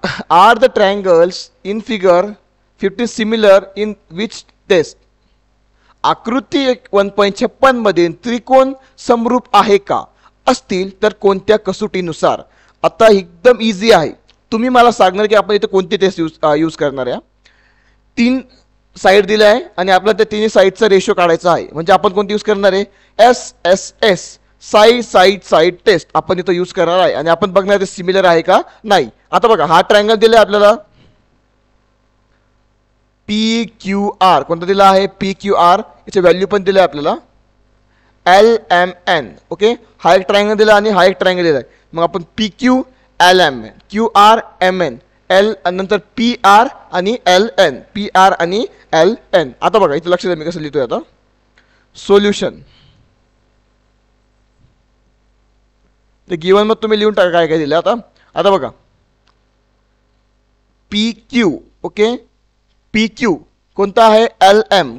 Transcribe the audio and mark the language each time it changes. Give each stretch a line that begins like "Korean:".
English: Are the triangles in figure 15 similar in which test.
Marathi: आकृती 1.56 मध्ये त्रिकोण समरूप आहे का. असतील तर कोणत्या कसोटीनुसार. आता एकदम इझी आहे. तुम्ही मला सांगणार की आपण इथे कोणती टेस्ट यूज करणार आहे. 3 साईड दिले आहे आणि आपल्याला त्या तिन्ही साईडचा रेशो काढायचा आहे. म्हणजे आपण कोणती यूज करणार आहे SSS साईड टेस्ट आपण इथं यूज करणार आहे. आणि आपण बघणार ते सिमिलर आहे का नाही. आता बघा हा ट्रायंगल दिला आपल्याला PQR. कोणता दिला आहे PQR. याचे व्हॅल्यू पण दिले आपल्याला LMN. ओके हा एक ट्रायंगल दिला आणि हा एक ट्रायंगल दिला आहे. मग आपण PQ LMN QR MN L नंतर PR आणि LN PR आणि LN. आता बघा इथे लक्ष द्या मी कसं लिहितोय आता. सोल्युशन ते गिवन मग तुम्ही लिहून टाका काय काय दिलं. आता बघा PQ. ओके PQ कोणता आहे LM.